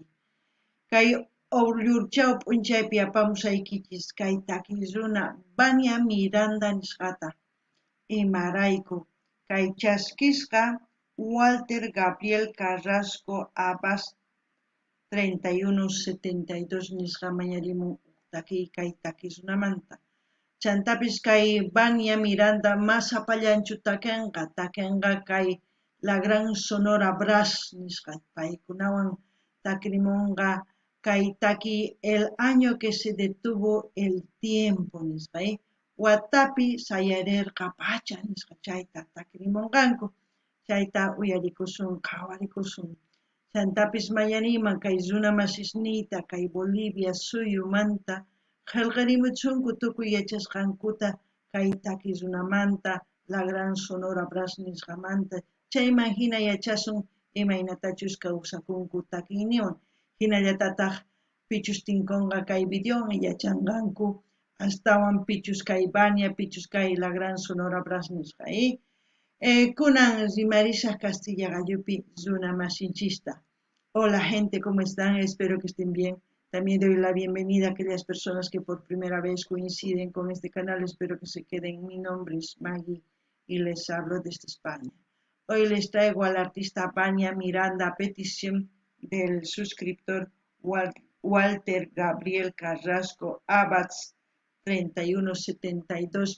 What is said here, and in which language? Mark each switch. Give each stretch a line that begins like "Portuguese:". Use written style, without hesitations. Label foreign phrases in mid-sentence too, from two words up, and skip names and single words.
Quechua: Kay Ollurchaw p'unchaypi apamusaykichis kay takiy runa Vania Miranda nisqata imarayku kay chaskisqa Walter Gabriel Carrasco Abas 3172 nisqa mañarimun takiy kay takiy runamanta. Chantapis kay Vania Miranda masapallanchu takenqa kay La Gran Sonora Brass nisqa paykunawan takrimunqa kay takiy el año que se detuvo el tiempo nisqa watapi sayarerqa pacha nisqa chayta takrimunqanku chayta uyarikusun qhawarikusun. Chantapis mañaniman kay runa masisniyta kay Bolivia suyumanta qillqarimuchunku tukuy yachasqankuta kay takiy runamanta La Gran Sonora Brass nisqamanta chayman hina yachasun imaynatachus kawsakunku takiyniwan hinallatataq pichus tinkunqa kay videowan yachanqanku astawan pichus kay Vania pichus kay La Gran Sonora Brass nisqa kunan rimarisaq Castilla Gallupi runa masinchista.
Spanish: Hola gente, ¿cómo están? Espero que estén bien. También doy la bienvenida a aquellas personas que por primera vez coinciden con este canal. Espero que se queden. Mi nombre es Maggie y les hablo desde España. Hoy les traigo al artista Vania Miranda a petición del suscriptor Walter Gabriel Carrasco Abats 3172.